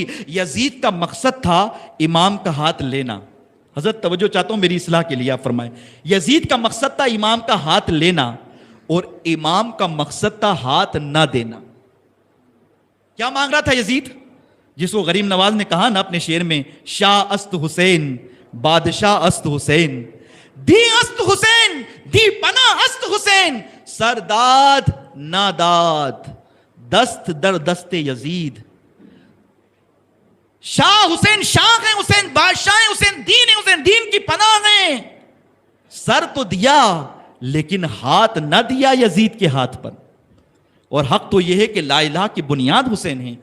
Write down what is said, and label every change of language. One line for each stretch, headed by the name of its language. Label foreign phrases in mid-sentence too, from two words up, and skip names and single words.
Urdu: یزید کا مقصد تھا امام کا ہاتھ لینا۔ حضرت توجہ چاہتا ہوں میری اصلاح کے لیے، آپ فرمائیں، یزید کا مقصد تھا امام کا ہاتھ لینا، اور امام کا مقصد تھا ہاتھ نہ دینا۔ کیا مانگ رہا تھا یزید؟ جس کو غریب نواز نے کہا نا اپنے شعر میں،
Persian: شاہ است حسین بادشاہ است حسین، دی است حسین دی پناہ است حسین، سر داد نہ داد دست در دست یزید۔
Urdu: شاہ حسین شاہ ہیں، حسین بادشاہ ہیں، حسین دین ہے، حسین دین کی پناہ ہیں، سر تو دیا لیکن ہاتھ نہ دیا یزید کے ہاتھ پر، اور حق تو یہ ہے کہ
Arabic: لا الہ
Urdu: کی بنیاد حسین ہیں۔